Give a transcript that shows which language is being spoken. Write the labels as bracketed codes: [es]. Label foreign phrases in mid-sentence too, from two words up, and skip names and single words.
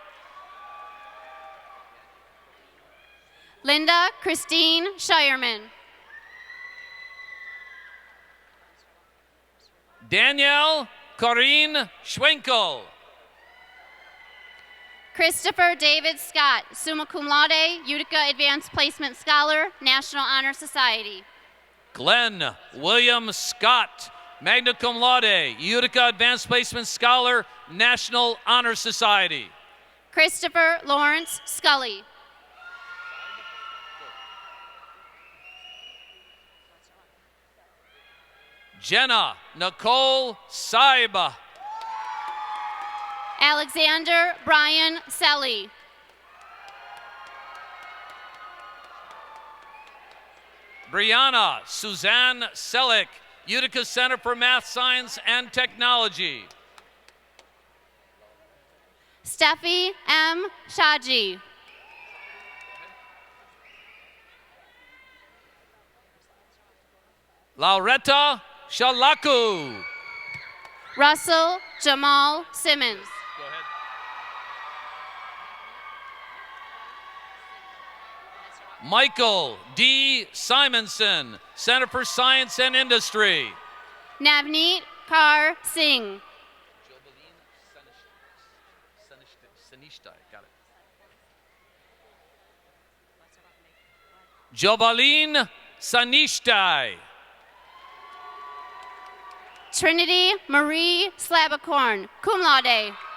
[en] Linda Christine Shireman. Danielle Corinne Schwenkel. Christopher David Scott, [la] summa cum laude, [en] Utica Advanced Placement Scholar, National Honor Society. Glenn William Scott, [la] magna cum laude, [en] Utica Advanced Placement Scholar, National Honor Society. Christopher Lawrence Scully. Jenna Nicole Saiba. Alexander Brian Selly. Brianna Suzanne Selick, Utica Center for Math, Science, and Technology. Steffi M. Shaji. Lauretta Shalaku. Russell Jamal Simmons. Michael D. Simonson, Center for Science and Industry. Navneet Kaur Singh. Jobaline Sanishtai. Trinity Marie Slabacorn, [la] cum laude.